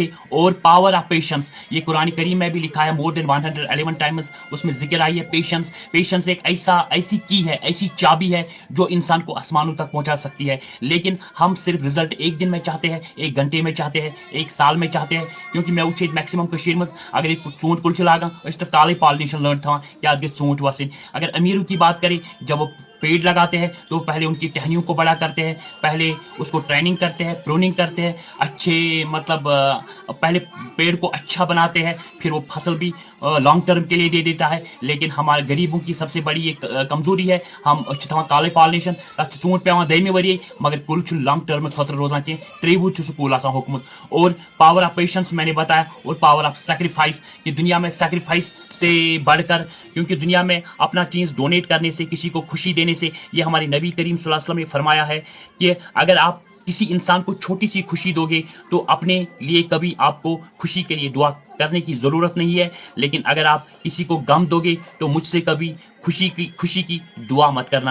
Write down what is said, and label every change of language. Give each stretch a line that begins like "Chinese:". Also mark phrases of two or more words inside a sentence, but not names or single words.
Urdu: اور
English: power of patience,
Urdu: یہ قرآن کریم میں بھی لکھا ہے
English: more than 111 times,
Urdu: اس میں ذکر آئی ہے پیشنس۔ پیشنس ایک ایسی کی ہے، ایسی چابی ہے جو انسان کو آسمانوں تک پہنچا سکتی ہے، لیکن ہم صرف رزلٹ ایک دن میں چاہتے ہیں، ایک گھنٹے میں چاہتے ہیں، ایک سال میں چاہتے ہیں، کیونکہ
Kashmiri: میں وچھے میکسیمم کشیر مز اگر ایک ژوٗنٛٹھ کُل چھُ لاگان أسۍ چھِ تتھ کالے پالنیشن لٔنٛڈ تھاوان کیٛازِ گژھِ ژوٗنٛٹھۍ وسٕنۍ۔
Urdu: اگر امیروں کی بات کریں جب وہ پیڑ لگاتے ہیں تو پہلے ان کی ٹہنیوں کو بڑا کرتے ہیں، پہلے اس کو ٹریننگ کرتے ہیں، پروننگ کرتے ہیں، اچھے مطلب پہلے پیڑ کو اچھا بناتے ہیں، پھر وہ فصل بھی
English: long term
Urdu: کے لیے دے دیتا ہے۔ لیکن ہمارے غریبوں کی سب سے بڑی ایک کمزوری ہے،
Kashmiri: ہم تھاوان کالے پالنیشن، تک ژوٗنٛٹھ پیوان دٔیمہِ ؤریہِ مگر کُل چھُ
English: long term
Kashmiri: خٲطرٕ روزان کینٛہہ، 3 وُہُر چھُ سُہ کُل آسان ہوٚکھمُت۔
Urdu: اور
English: power of patience
Urdu: میں نے بتایا، اور
English: power of sacrifice
Urdu: کہ دنیا میں سیکریفائس سے بڑھ کر، کیونکہ دنیا میں اپنا چیز ڈونیٹ کرنے سے، کسی کو خوشی دینے سے، یہ ہمارے نبی کریم صلی اللہ علیہ وسلم نے فرمایا ہے کہ اگر آپ کسی انسان کو چھوٹی سی خوشی دو گے تو اپنے لیے کبھی آپ کو خوشی کے لیے دعا کرنے کی ضرورت نہیں ہے، لیکن اگر آپ کسی کو غم دو گے تو مجھ سے کبھی خوشی کی دعا مت کرنا۔